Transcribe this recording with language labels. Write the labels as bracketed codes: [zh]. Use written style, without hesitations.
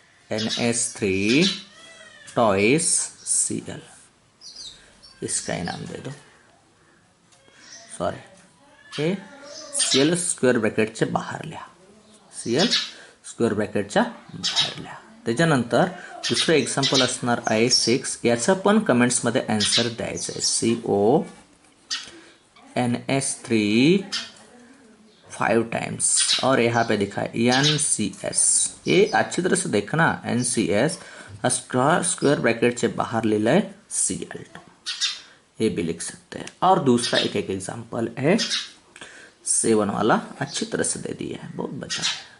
[hi] AgNS3 toys Cl, इसका ही नाम दे दो. [mr] Sorry, हे Cl स्क्वेअर ब्रॅकेटच्या बाहेर लिहा, Cl स्क्वेअर ब्रॅकेटच्या बाहेर लिहा. त्याच्यानंतर दुसरं एक्झाम्पल असणार आहे 6. याचं पण कमेंट्समध्ये आन्सर द्यायचं आहे. [hi] CONS3 5 टाइम्स, और यहाँ पे दिखा है NCS. ये अच्छी तरह से देखना, NCS स्क्वायर ब्रैकेट से बाहर ले लें Cl2, ये भी लिख सकते हैं. और दूसरा एक एग्जाम्पल है 7 वाला, अच्छी तरह से दे दिया है, बहुत बचा है.